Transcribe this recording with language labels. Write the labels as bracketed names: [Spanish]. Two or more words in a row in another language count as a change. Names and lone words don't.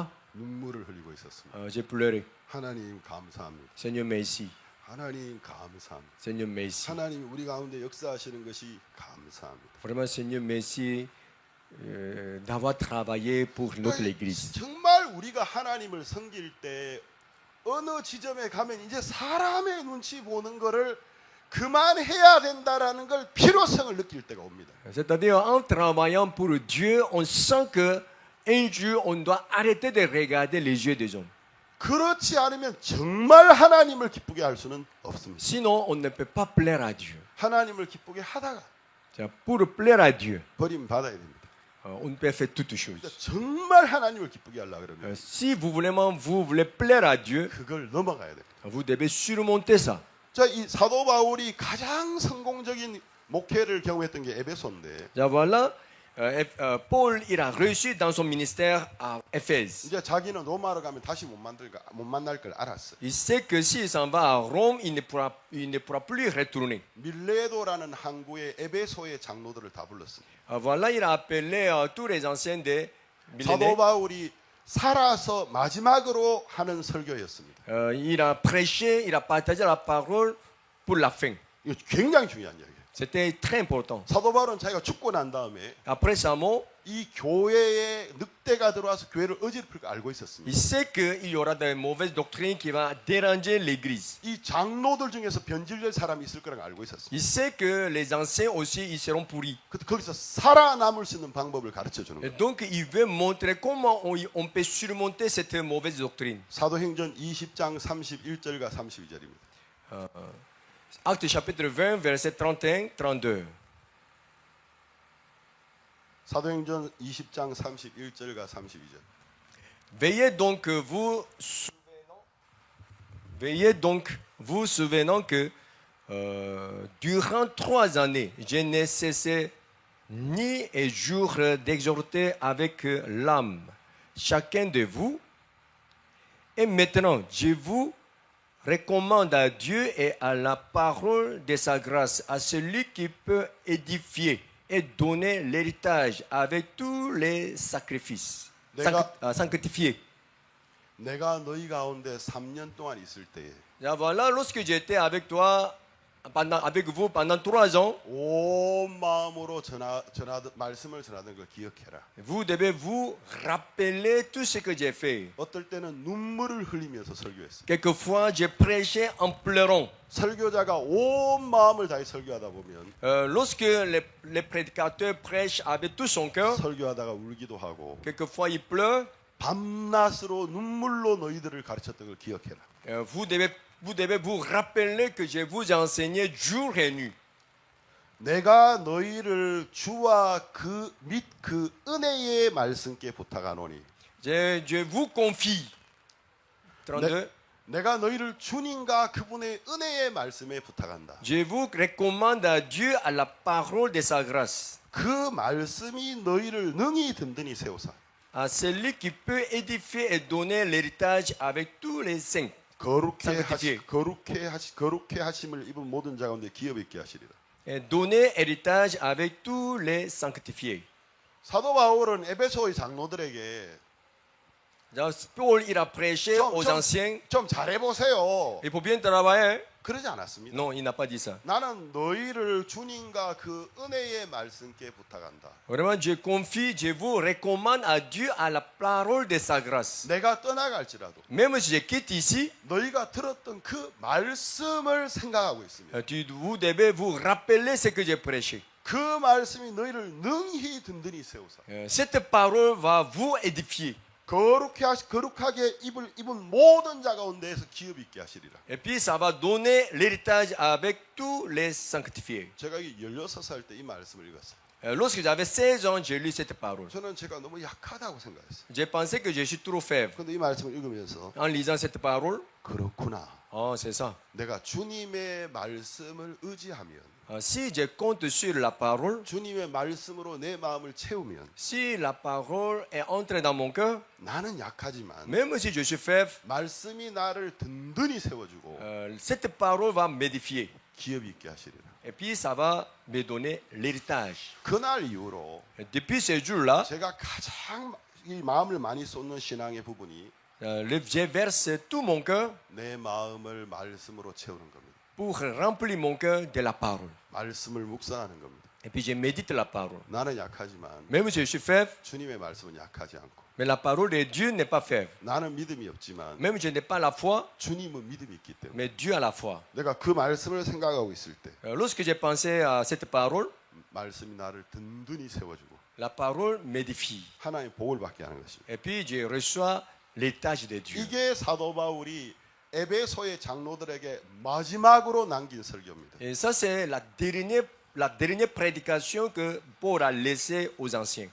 [Korean] 눈물을 흘리고 있었습니다. [French] J'ai pleuré. [Korean] 하나님 감사합니다. [French] Seigneur, merci. [Korean] 하나님 감사합니다. [French] Seigneur, merci. [Korean] 하나님이 우리 가운데 역사하시는 것이 감사합니다. [French] Vraiment, Seigneur, merci d'avoir travaillé pour notre Église. [Korean] 정말 우리가 하나님을 섬길 때 어느 지점에 가면 이제 사람의 눈치 보는 거를 그만해야 된다라는 걸 필요성을 느낄 때가 옵니다. [French] C'est-à-dire, en travaillant pour Dieu, on sent que un jour, on doit arrêter de regarder les yeux des hommes. [Korean] 그렇지 않으면 정말 하나님을 기쁘게 할 수는 없습니다. [French] Sinon, on ne peut pas plaire à Dieu. [Korean] 하나님을 기쁘게 하다가 [French] Pour plaire à Dieu, [Korean] 버림받아야 됩니다. [French] on peut faire toutes choses. [Korean] 정말 하나님을 기쁘게 하려고 그러면 [French] Si vous voulez plaire à Dieu, [Korean] 그걸 넘어가야 됩니다. [French] vous devez surmonter ça. [Korean] 자, 이 사도 바울이 가장 성공적인 목회를 경험했던 게 에베소인데 [French] Là, voilà, Paul, il a reçu dans son ministère à Éphèse. [Korean] 이제 자기는 로마로 가면 다시 못 만날 걸 알았어. [French] Il sait que s'il s'en va à Rome, il ne pourra plus y retourner. [Korean] 밀레도라는 항구의 에베소의 장로들을 다 불렀습니다. [French] Voilà, il a appelé tous les anciens des [Korean] 사도 [French] millénaires. [Korean] 바울이 살아서 마지막으로 하는 설교였습니다. [French] Il a prêché, il a partagé la parole pour la fin. [Korean] 이거 굉장히 중요한 이야기예요. [French] C'était très important. [Korean] 사도 바울은 자기가 죽고 난 다음에 [French] Après sa mort, [Korean] 이 교회에 늑대가 들어와서 교회를 어지럽힐 거 알고 있었습니다. [French] il sait qu'il y aura des mauvaises doctrines qui vont déranger l'église. [Korean] 이 장로들 중에서 변질될 사람이 있을 거라는 걸 알고 있었습니다. [French] Il sait que les anciens aussi, ils seront pourris. [Korean] 거기서 살아남을 수 있는 방법을 가르쳐 주는 [French] Et [Korean] 거예요. [French] donc, il veut montrer comment on peut surmonter cette mauvaise doctrine. [Korean] 사도행전 20장 31절과 32절입니다. [French] Acte chapitre 20, verset 31, 32. [Korean] 사도행전 20장 31절과 32절. [French] Veillez donc vous souvenant que durant 3 années, je n'ai cessé nuit et jour d'exhorter avec l'âme chacun de vous. Et maintenant, je vous recommande à Dieu et à la parole de sa grâce, à celui qui peut édifier et donner l'héritage avec tous les sacrifices. Sanctifiés. [Korean] 내가 너희 가운데 3년 동안 있을 때에 [French] Là, voilà, lorsque j'étais avec toi, avec vous pendant 3 ans, [Korean] 온 마음으로 말씀을 전하던 걸 기억해라. [French] vous devez vous rappeler tout ce que j'ai fait. [Korean] 어떨 때는 눈물을 흘리면서 설교했어요. [French] Quelquefois, j'ai prêché en pleurant. [Korean] 설교자가 온 마음을 다해 설교하다 보면 [French] Lorsque les prédicateurs prêchent avec tout son cœur, [Korean] 설교하다가 울기도 하고 [French] quelquefois ils pleurent. [Korean] 밤낮으로 눈물로 너희들을 가르쳤던 걸 기억해라. [French] Vous devez vous rappeler que je vous ai enseigné jour et nuit. [Korean] 내가 너희를 주와 그 및 그 은혜의 말씀께 부탁하노니 [French] Je vous confie. 32. [Korean] 내가 너희를 주님과 그분의 은혜의 말씀에 부탁한다. [French] Je vous recommande à Dieu à la parole de sa grâce, [Korean] 그 말씀이 너희를 능히 든든히 세우사 [French] à celui qui peut édifier et donner l'héritage avec tous les saints. [Korean] 거룩해 하심을 입은 모든 자 가운데 기업 있게 하시리라. [French] Et donner héritage avec tous les sanctifiés. [Korean] 사도 바울은 에베소의 장로들에게 [French] Paul, il a prêché aux anciens. [Korean] 좀 잘해보세요. [French] Il faut bien travailler. [Korean] 그러지 않았습니다. [French] Non, il n'a pas dit ça. [Korean] 나는 너희를 주님과 그 은혜의 말씀께 부탁한다. [French] Vraiment, je confie, je vous recommande à Dieu à la parole de sa grâce. [Korean] 내가 떠나갈지라도 [French] Même si je quitte ici, [Korean] 너희가 들었던 그 말씀을 생각하고 있습니다. [French] vous devez vous rappeler ce que j'ai prêché. [Korean] 그 말씀이 너희를 능히 든든히 세우사. [French] Cette parole va vous édifier. [Korean] 거룩하게 입은 모든 자 가운데에서 기업 있게 하시리라. [French] Et puis ça va donner l'héritage avec tous les sanctifiés. [Korean] 제가 16살 때 이 말씀을 읽었어요. [French] Lorsque j'avais 16 ans, j'ai lu cette parole. [Korean] 저는 제가 너무 약하다고 생각했어요. [French] J'ai pensé que je suis trop faible. [Korean] 근데 이 말씀을 읽으면서 [French] En lisant cette parole, [Korean] 그렇구나. [French] c'est ça. [Korean] 내가 주님의 말씀을 의지하면 [French] Si je compte sur la parole, [Korean] 주님의 말씀으로 내 마음을 채우면 [French] si la parole est entrée dans mon cœur, [Korean] 나는 약하지만 [French] même si je suis faible, [Korean] 말씀이 나를 든든히 세워주고 [French] cette parole va m'édifier. [Korean] 기업 있게 하시리라. [French] Et puis ça va me donner l'héritage. [Korean] 그날 이후로 [French] Et depuis ce jour-là, [Korean] 제가 가장 이 마음을 많이 쏟는 신앙의 부분이 [French] je verse tout mon cœur [Korean] 내 마음을 말씀으로 채우는 겁니다. [French] pour remplir mon cœur de la parole. [Korean] 말씀을 묵상하는 겁니다. [French] Et puis je médite la parole. [Korean] 나는 약하지만 [French] Même si je suis faible, [Korean] 주님의 말씀은 약하지 않고 [French] mais la parole de Dieu n'est pas faible. [Korean] 나는 믿음이 없지만 [French] Même si je n'ai pas la foi, [Korean] 주님은 믿음이 있기 때문에 [French] mais Dieu a la foi. [Korean] 내가 그 말씀을 생각하고 있을 때 [French] Lorsque j'ai pensé à cette parole, [Korean] 말씀이 나를 든든히 세워주고 [French] la parole m'édifie. [Korean] 하나님 복을 받게 하는 것입니다. [French] Et puis je reçois l'héritage de Dieu. [Korean] 이게 사도 바울이 에베소의 장로들에게 마지막으로 남긴 설교입니다. [French] Et ça, c'est la la dernière prédication que Paul a laissée aux anciens.